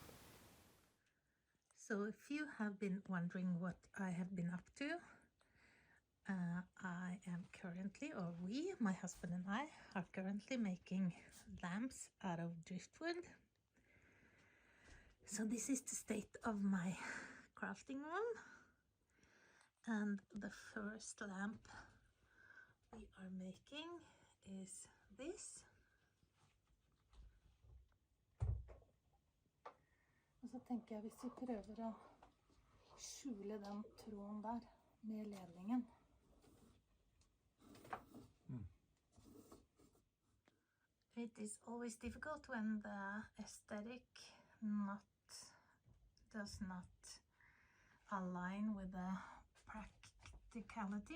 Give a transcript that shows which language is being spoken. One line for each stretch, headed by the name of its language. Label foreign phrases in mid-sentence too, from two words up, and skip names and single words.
English: So if you have been wondering what I have been up to, I am currently, or we, my husband and I, are currently making lamps out of driftwood. So this is the state of my crafting room, and the first lamp we are making is this.
Norwegian: Og så tenker jeg hvis vi prøver å skjule den tråden der med ledningen.
English: It is always difficult when the aesthetic does not align with the practicality.